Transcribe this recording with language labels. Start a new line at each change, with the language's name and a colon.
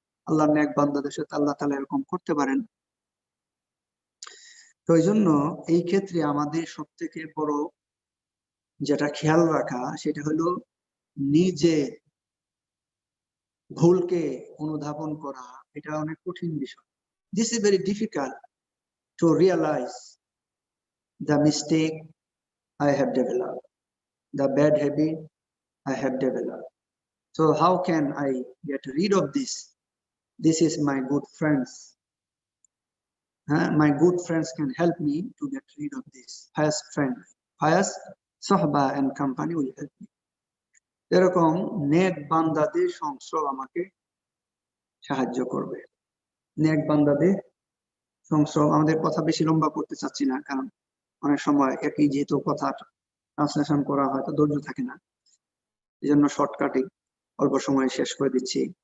Bangla: আল্লাহর নেক বান্দাদের সাথে আল্লাহ তাআলা এরকম করতে পারেন। তো এই জন্য এই ক্ষেত্রে আমাদের সব থেকে বড় যেটা খেয়াল রাখা সেটা হলো নিজে ভুলকে অনুধাবন করা। এটা অনেক কঠিন বিষয়।
English: This is very difficult to realize the mistake I have developed, the bad habit I have developed. So how can I get rid of this? This is my good friends. My good friends can help me to get rid of this. Pious Sahba and company will help me.
Bangla: এরকম নেক বান্দাদের সংস্রব আমাকে সাহায্য করবে। নেক বান্দাদের সংস্রব, আমাদের কথা বেশি লম্বা করতে চাচ্ছি না, কারণ অনেক সময় একই যেহেতু কথা ট্রান্সলেশন করা হয়তো ধৈর্য থাকে না, এই জন্য শর্টকাটে অল্প সময়ে শেষ করে দিচ্ছি।